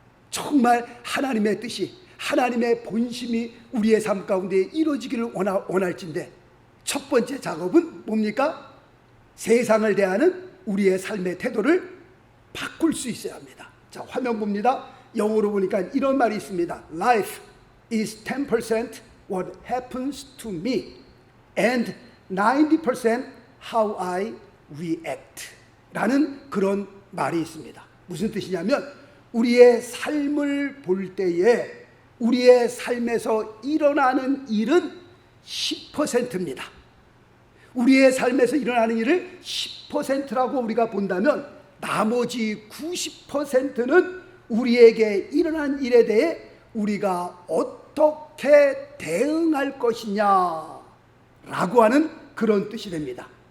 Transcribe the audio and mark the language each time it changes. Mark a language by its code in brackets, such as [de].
[ko] 정말 하나님의 뜻이, 하나님의 본심이 우리의 삶 가운데 이루어지기를 원할진데 첫 번째 작업은 뭡니까? 세상을 대하는 우리의 삶의 태도를 바꿀 수 있어야 합니다. 자, 화면 봅니다. 영어로 보니까 이런 말이 있습니다. [en] Life is 10% what happens to me and 90% how I react [ko] 라는 그런 말이 있습니다. 무슨 뜻이냐면 우리의 삶을 볼 때에 우리의 삶에서 일어나는 일은 10%입니다. 우리의 삶에서 일어나는 일을 10%라고 우리가 본다면 나머지 90%는 우리에게 일어난 일에 대해 우리가 어떻게 대응할 것이냐 라고 하는 그런 뜻이 됩니다.